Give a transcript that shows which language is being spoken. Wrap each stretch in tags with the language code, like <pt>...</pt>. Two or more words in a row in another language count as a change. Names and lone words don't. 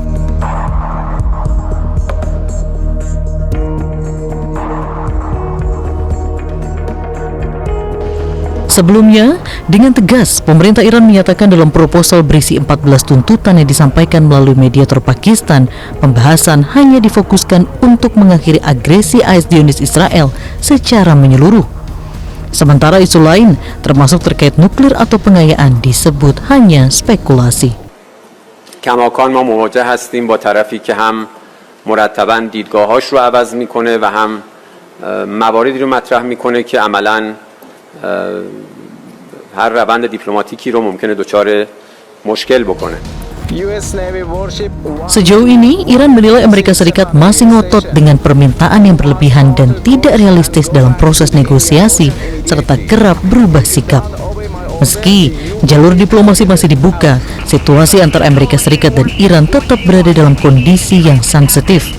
<id>Sebelumnya, dengan tegas, pemerintah Iran menyatakan dalam proposal berisi 14 tuntutan yang disampaikan melalui mediator Pakistan, pembahasan hanya difokuskan untuk mengakhiri agresi AS Zionis Israel secara menyeluruh. Sementara isu lain, termasuk terkait nuklir atau pengayaan, disebut hanya spekulasi.</id> <fa>کماکان ما مواجه هستیم با طرفی که هم مرتباً دیدگاهاش رو عوض میکنه و هم مواردی رو مطرح میکنه که عملاً هر روند دیپلماتیکی رو ممکنه دچار مشکل بکنه.</fa> <id>Sejauh ini, Iran menilai Amerika Serikat masih ngotot dengan permintaan yang berlebihan dan tidak realistis dalam proses negosiasi, serta kerap berubah sikap. Meski jalur diplomasi masih dibuka, situasi antara Amerika Serikat dan Iran tetap berada dalam kondisi yang sensitif.</id>